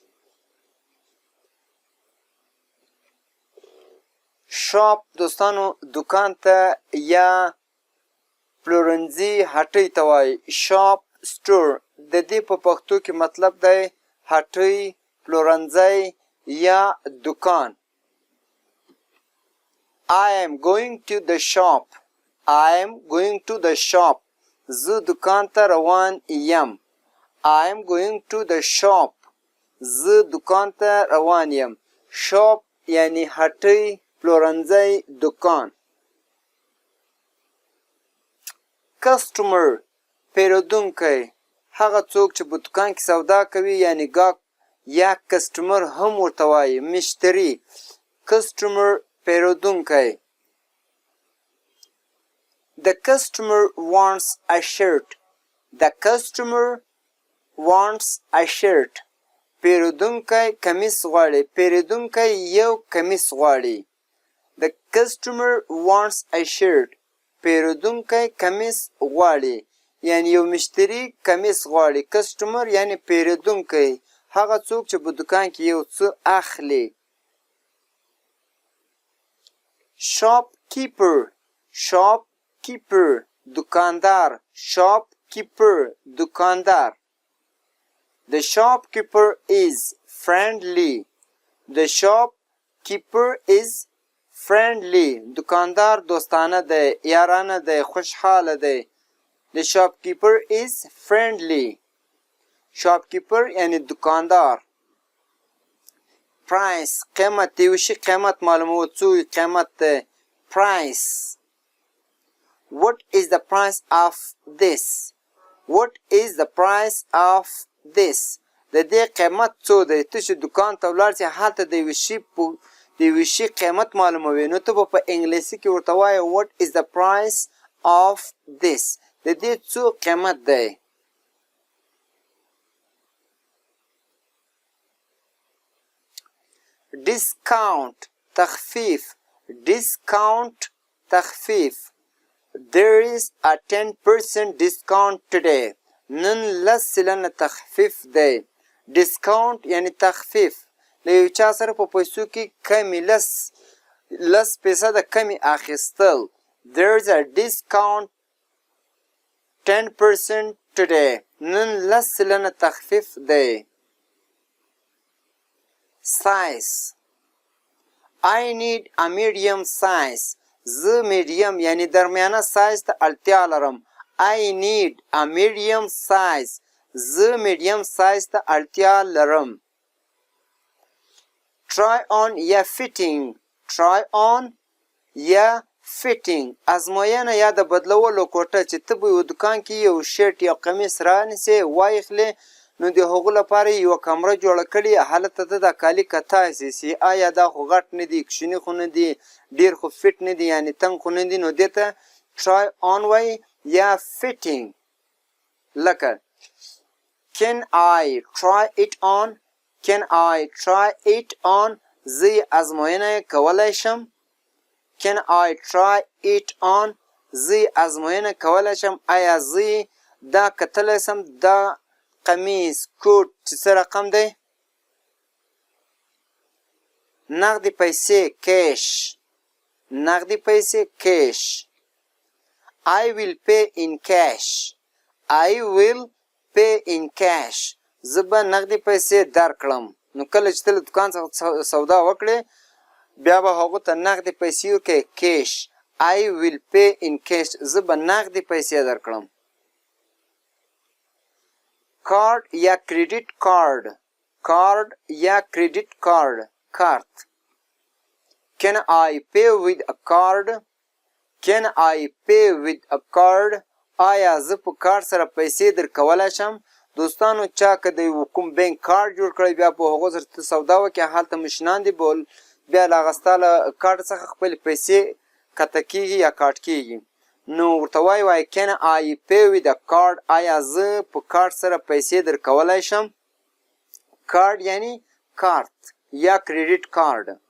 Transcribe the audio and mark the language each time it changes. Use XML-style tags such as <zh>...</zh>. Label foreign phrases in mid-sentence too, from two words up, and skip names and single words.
<ps>شاپ دوستانو دکان ته یا پلورنځي هټۍ ته وایي.</ps> <en>shop store</en> <ps>د دې په پښتو کې مطلب دی هټۍ، پلورنځی یا دکان.</ps> <en>I am going to the shop. I am going to the shop.</en> <ps>زه دکان ته روان یم.</ps> <en>I am going to the shop.</en> <ps>زه دکان ته روان یم. شاپ یعنی هټۍ، پلورنځی، دکان. کسټمر پیرودونکی، هغه څوک چې په دکان کې سودا کوي یعنی ګاهک یا کسټمر هم ورته وایي. مشتری، کسټمر پیرودونکی.</ps> <en>The customer wants a shirt. The customer wants a shirt.</en> <ps>پیرودونکی کمیس غواړي. پیرودونکی یو کمیس غواړي.</ps> <en>The customer wants a shirt.</en> <ps>پیرودونکی کمیس غواړي. یعنی یو مشتری کمیس غواړي. کسټمر یعنی پیرودونکی، هغه څوک چې په دکان کې یو څه اخلي.</ps> <en>shop keeper, shop keeper</en> <ps>دکاندار.</ps> <en>shop keeper</en> <ps>دکاندار.</ps> <en>The shopkeeper is friendly. The shopkeeper is friendly.</en> <ps>دکاندار دوستانه دی، یارانه دی، خوشحاله دی.</ps> <en>The shopkeeper is friendly.</en> <ps>shopkeeper یعنی دکاندار. price قیمت، یو شي قیمت معلومول، څو قیمت دی.</ps> <en>price. What is the price of this? What is the price of this?</en> <ps>د دې قیمت څو دی؟ ته چې دکان ته ولاړ شې هلته د یوه شي قیمت معلوموي، نو ته به په انګلیسي کې ورته وایې</ps> <en>what is the price of this؟</en> <ps>د دې څو قیمت دی. discount تخفیف. discount تخفیف.</ps> <en>There is a 10% discount today.</en> <ps>نن 10% تخفیف دی. discount یعنی تخفیف. له یو چا سره په پیسو کې کمی 10% کمی اخیستل.</ps> <en>There is a discount 10% today.</en> <ps>نن 10% تخفیف دی.</ps> <en>size. I need a medium size.</en> <ps>زه میډیم یعنی درمیانه سایز ته اړتیا لرم.</ps> <en>I need a medium size.</en> <ps>زه میډیم سایز ته اړتیا لرم.</ps> <en>try on یا fitting. try on</en> <ps>یا fitting ازموینه یا د بدلولو کوټه، چې ته به یو دکان کې یو شرټ یا قمیص رانیسې وایخلې، نو د هغو لپاره یوه کمره جوړه کړي، هلته ته دا کالي کتاسې سي. آیا دا خو غټ نه دي، کوچني خو نه دي، ډېر خو فټ نه دي، یعنې تنګ خو نه دي، نو دې ته</ps> <en>try on</en> <ps>وایي یا fitting.</ps> <en>لکه can I try it on? can I try it on؟</en> <ps>زه یې ازموینه کولی شم.</ps> <en>can I try it on؟</en> <ps>زه یې ازموینه کولی شم. آیا زه دا کتلی شم دا قمیص کوټ چې څه رقم دی؟ نغدي پیسې کیش. نغدي پیسې کیش.</ps> <en>I will pay in cash. I will pay in cash.</en> <ps>زه به نغدي پیسې درکړم. نو کله چې ته له دکان څخه سودا وکړې بیا به هغو ته نغدي پیسې ورکوې کیش.</ps> <en>I will pay in cash.</en> <ps>زه به نغدي پیسې درکړم. کارت یا</ps> <en>credit card. card یا credit card کارت can I pay with a card can I pay with a card</en> <ps>آیا زه په کارت سره پیسې درکولی شم دوستانو چا که د کوم بینک کارت جوړ کړی بیا په هغو سره ته سودا وکړې هلته مشینان دي بول بیا له هغه ستا له کارت څخه خپلې پیسې کته کېږي یا کاټ کېږي نو ورته وایي</ps> <en>can I pay with a card</en> <ps>آیا زه په کارت سره پیسې درکولی شم کارت یعنی کارت یا</ps> <en>credit card</en>